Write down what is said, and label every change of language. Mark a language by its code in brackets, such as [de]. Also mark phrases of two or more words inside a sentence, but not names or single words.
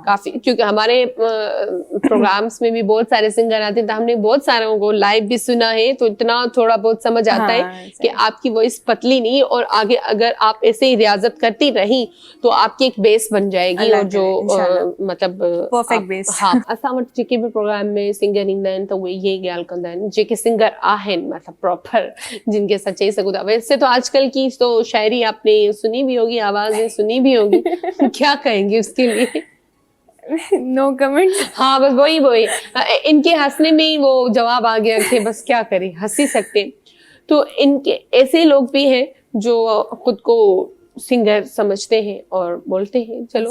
[hi] काफी, क्योंकि हमारे प्रोग्राम्स में भी बहुत सारे सिंगर आते हैं, तो हमने बहुत सारों को लाइव भी सुना है, तो इतना थोड़ा बहुत समझ आता है हाँ, कि आपकी वॉइस पतली नहीं, और आगे अगर आप ऐसे ही रियाजत करती रही तो आपकी एक बेस बन जाएगी, और जो मतलब [en] perfect base. [hi] हाँ, [sd] असां वटि जेके भी प्रोग्राम में सिंगर ईंदा आहिनि त उहे इहे ई ॻाल्हि कंदा आहिनि, जेके सिंगर आहिनि मतलब प्रॉपर, जिनके असां चई सघूं था। [hi] वैसे तो आजकल की तो शायरी आपने सुनी भी होगी, आवाजें सुनी भी होगी, क्या कहेंगे उसके लिए? [en] no comment. [hi] हाँ बस वही इनके हंसने में ही वो जवाब आ गया कि बस क्या करें, हंस ही सकते हैं। तो इनके ऐसे लोग भी हैं जो खुद को सिंगर समझते हैं और बोलते हैं चलो